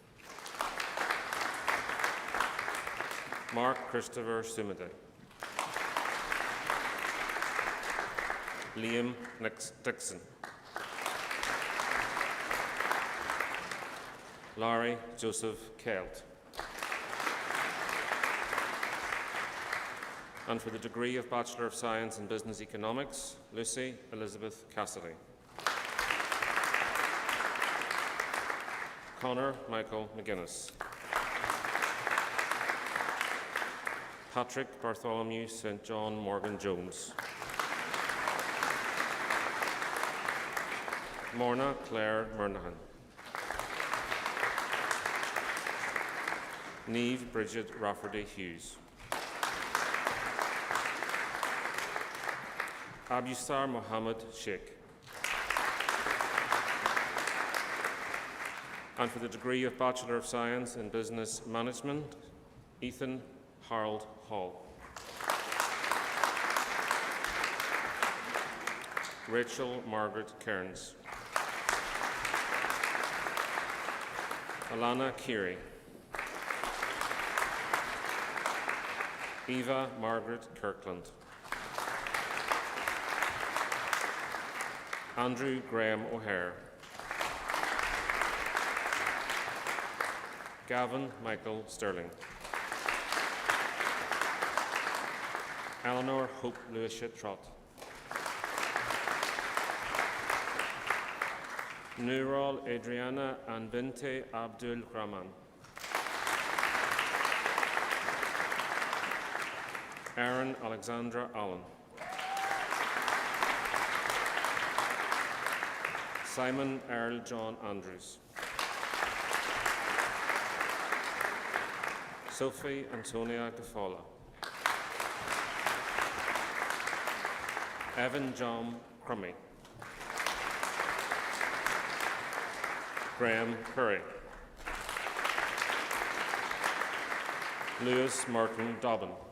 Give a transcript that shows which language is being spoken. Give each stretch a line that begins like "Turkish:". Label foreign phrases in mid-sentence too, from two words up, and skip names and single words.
English: Mark Christopher Sumide. Liam Dixon. Larry Joseph Kelt. And for the degree of Bachelor of Science in Business Economics, Lucy Elizabeth Cassidy. Connor Michael McGuinness. Patrick Bartholomew St. John Morgan Jones. Morna Claire Murnahan. Niamh Bridget Rafferty Hughes. Abusar Mohammed Sheikh. And for the degree of Bachelor of Science in Business Management, Ethan Harold Hall. Rachel Margaret Kearns. Alana Keary. Eva Margaret Kirkland. Andrew Graham O'Hare. Gavin Michael Sterling. Eleanor Hope Lewisham Trott. Nural Adriana and Binte Abdul Rahman. Aaron Alexandra Allen. Simon Earl John Andrews. Sophie Antonia Gafola. Evan John Crummy. Graham Curry. Lewis Martin Dobbin.